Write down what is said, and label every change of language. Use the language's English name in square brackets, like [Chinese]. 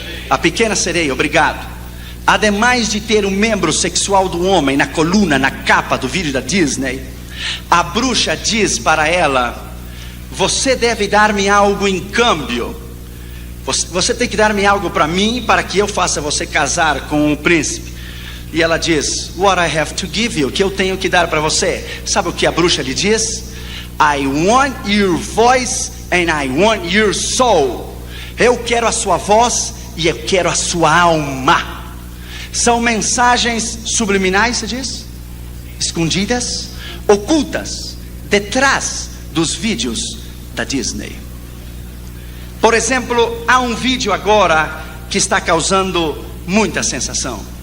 [Portuguese] A pequena sereia, obrigado. Ademais de ter um membro sexual do homem na coluna, na capa do vídeo da Disney, a bruxa diz para ela: você deve dar-me algo em câmbio. Você tem que dar-me algo para mim, para que eu faça você casar com o príncipe. E ela diz: [English] what I have to give you, [Portuguese] que eu tenho que dar para você. Sabe o que a bruxa lhe diz? [English] I want your voice and I want your soul. [Portuguese] Eu quero a sua voz e eu quero a sua alma. São mensagens subliminais, se diz? Escondidas, ocultas, detrás dos vídeos da Disney. Por exemplo, há um vídeo agora que está causando muita sensação.